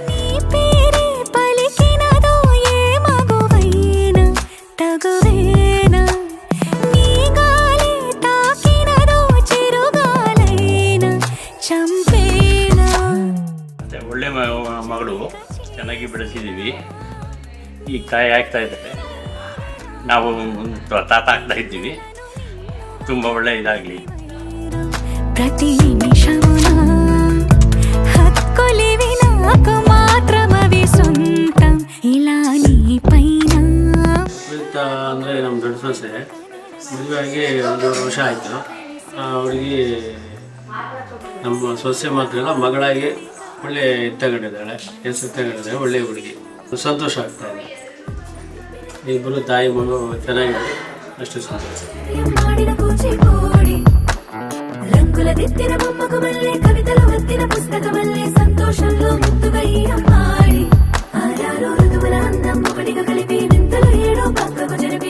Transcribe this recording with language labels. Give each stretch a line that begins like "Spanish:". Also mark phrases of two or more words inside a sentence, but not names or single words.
Kannada: ಒಳ್ಳೆ ಮಗಳು ಚೆನ್ನಾಗಿ ಬೆಳೆಸಿದ್ದೀವಿ. ಈಗ ತಾಯಿ ಆಗ್ತಾ ಇದ್ದಾರೆ, ನಾವು ತಾತ ಆಗ್ತಾ ಇದ್ದೀವಿ. ತುಂಬ ಒಳ್ಳೆ ಇದಾಗಲಿ.
Telugu: ప్రతి నిమిషమున హక్కులివి నాకు మాత్రమవి సొంతం ఇలా నీ పైన.
Kannada: ಅಂದರೆ ನಮ್ಮ ದೊಡ್ಡ ಸೊಸೆ ಮದುವೆಯಾಗಿ 1 ವರ್ಷ ಆಯಿತು. ಅವಳಿಗೆ ನಮ್ಮ ಸೊಸೆ ಮಾತ್ರ ಅಲ್ಲ, ಮಗಳಾಗಿ ಒಳ್ಳೆ ಎತ್ತಗಡಿದ್ದಾಳೆ, ಹೆಸರು ಒಳ್ಳೆ ಹುಡುಗಿ. ಸಂತೋಷ ಆಗ್ತಾ ಇದೆ. ಇಬ್ಬರು ತಾಯಿ ಮಗು ಚೆನ್ನಾಗಿದೆ, ಅಷ್ಟು ಸಂತೋಷ.
Telugu: రంగుల దిద్దిన బొమ్మకు మళ్ళీ కవితలు వద్దిన పుస్తకమల్లే సంతోషంలో ముద్దుగా ఈ అమ్మాడి ఆరారు ఋతువుల అందం ఒకటిగా కలిపి వింతలు ఏడో పక్కకు